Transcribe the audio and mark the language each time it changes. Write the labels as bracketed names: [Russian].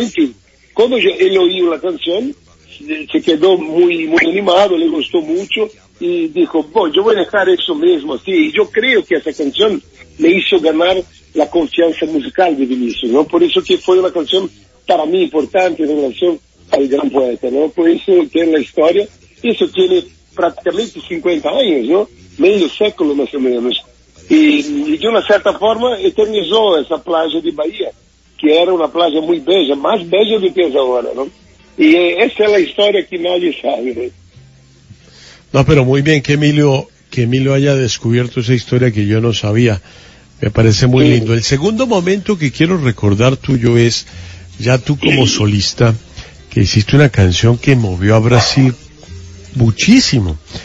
[Spanish] En fin, cuando él oyó la canción, se quedó muy, muy animado, le gustó mucho, y dijo: bueno, yo voy a dejar eso mismo así. Y yo creo que esa canción me hizo ganar la confianza musical de Vinicius, ¿no? Por eso que fue una canción para mí importante en relación al gran poeta, ¿no? Por eso tiene la historia. Eso tiene [Portuguese] praticamente 50 anni, meio século mais ou menos. E de uma certa forma eternizou essa praia de Bahia, que era uma praia muito beija, mais beija do que agora, não? E essa é a história que nadie sabe, né? [Spanish] No, pero muy bien que Emilio haya descubierto esa historia que yo no sabía. Me parece muy lindo. El segundo momento que quiero recordar tuyo es, ya tú como solista, que hiciste una canción que movió a Brasil muchísimo.